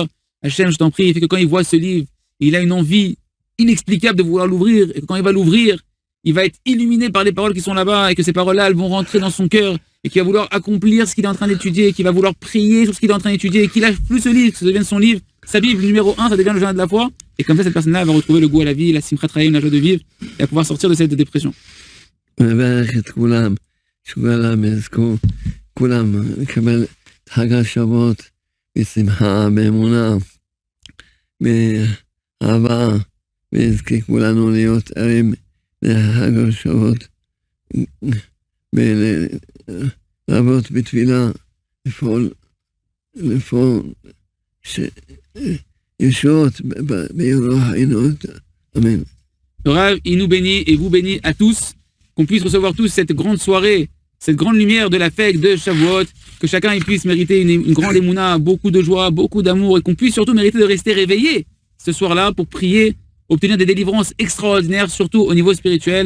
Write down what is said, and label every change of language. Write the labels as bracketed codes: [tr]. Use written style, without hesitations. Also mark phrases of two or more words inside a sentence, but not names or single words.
[fr] Hachem, je t'en prie, fait que quand il voit ce livre, il a une envie inexplicable de vouloir l'ouvrir, et que quand il va l'ouvrir, il va être illuminé par les paroles qui sont là-bas, et que ces paroles-là, elles vont rentrer dans son cœur, et qu'il va vouloir accomplir ce qu'il est en train d'étudier, et qu'il va vouloir prier sur ce qu'il est en train d'étudier, et qu'il lâche plus ce livre, que ça devienne son livre, sa Bible numéro 1, ça devient le Jardin de la foi, et comme ça, cette personne-là va retrouver le goût à la vie, la [he] שמחת חיים, [fr] la joie de vivre, et va pouvoir sortir de cette dépression. [he] מברך את כולם, שכולם יזכו, כולם לקבל את חג השבועות בשמחה, באמונה, באהבה, ויזכה כולנו להיות ערים לחג השבועות, לעבוד בתפילה, לפעול ישועות בירוח עינות, אמן. [fr] Le Rav, il nous bénit et vous bénit à tous, qu'on puisse recevoir tous cette grande soirée, cette grande lumière de la fête de Shavuot, que chacun il puisse mériter une grande émouna, beaucoup de joie, beaucoup d'amour, et qu'on puisse surtout mériter de rester réveillé ce soir-là pour prier, obtenir des délivrances extraordinaires, surtout au niveau spirituel.